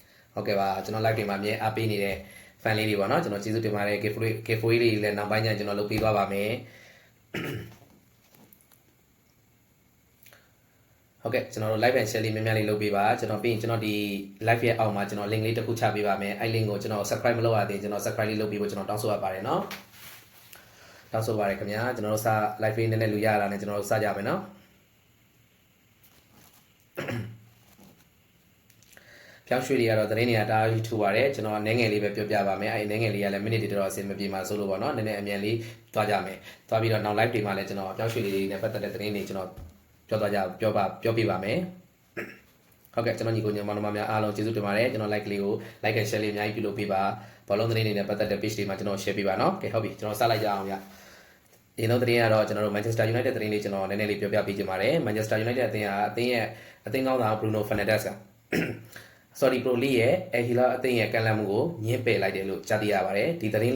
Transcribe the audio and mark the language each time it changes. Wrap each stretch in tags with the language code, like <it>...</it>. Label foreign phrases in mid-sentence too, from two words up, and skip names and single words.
<my>ဟုတ်ကဲ့ပါကျွန်တော် live တွေမှာအမြဲအားပေးနေတဲ့ fan လေးတွေပေါ့နော်ကျွန်တော်ကျေးဇူးတင်ပါတယ် gift လေးတွေလည်းနောက်ပိုင်းကျရင်ကျွန်တော်လုပ်ပေးသွားပါမယ်ဟုတ်ကဲ့ကျွန်တော်တို့</my> <en>live and share</en> <my>လေးများများလေးလုပ်ပေးပါကျွန်တော်ပြီးရင်ကျွန်တော်ဒီ live ရဲ့အောက်မှာကျွန်တော် link လေးတစ်ခုချပေးပါမယ်အဲ့ link ကိုကျွန်တော် subscribe မလုပ်ရသေးကျွန်တော် subscribe လေးလုပ်ပေးဖို့ကျွန်တော်တောင်းဆိုရပါတယ်နော်တောင်းဆိုပါတယ်ခင်ဗျာကျွန်တော်တို့စ live လေးနည်းနည်းလူရတာနဲ့ကျွန်တော်တို့စကြမယ်နော် ပြောင်းရွှေ့တွေကတော့သတင်းတွေကတားထူပါတယ်ကျွန်တော်အနေငယ်လေးပဲပြောပြပါမယ်အဲ့အနေငယ်လေးကလည်းမိနစ်တွေတော်အဆင်မပြေမှာဆိုလို့ပေါ့နော်နည်းနည်းအမြန်လေးသွားကြမယ်သွားပြီးတော့နောက် live တွေမှာလည်းကျွန်တော်ပြောင်းရွှေ့လေးတွေနဲ့ပတ်သက်တဲ့သတင်းတွေကျွန်တော်ပြောပြပေးပါမယ်ဟုတ်ကဲ့ကျွန်တော်ညီကိုညီမတို့များအား လုံးကျေးဇူးတင်ပါတယ်ကျွန်တော် like လေးကို</my> <en>like and share</en> <my>လေးအများကြီးပြုလုပ်ပေးပါဘောလုံးသတင်းတွေနဲ့ပတ်သက်တဲ့ page တွေမှာကျွန်တော် share ပေးပါနော်ကဲဟုတ်ပြီကျွန်တော်စလိုက်ကြအောင်ဗျဒီနောက်သတင်းကတော့ကျွန်တော်တို့ Manchester United သတင်းလေးကျွန်တော်နည်းနည်းလေးပြောပြပေး ချင်ပါတယ် Manchester United အသင်းရဲ့အသင်းကောင်းဆောင် Bruno Fernandes ကSorry Pro League ရဲ့El Hilal အသင်းရဲ့ကန့်လန့်မှုကိုညှင်းပယ်လိုက်တယ်လို့ကြားသိရပါတယ်ဒီသတင်း</my>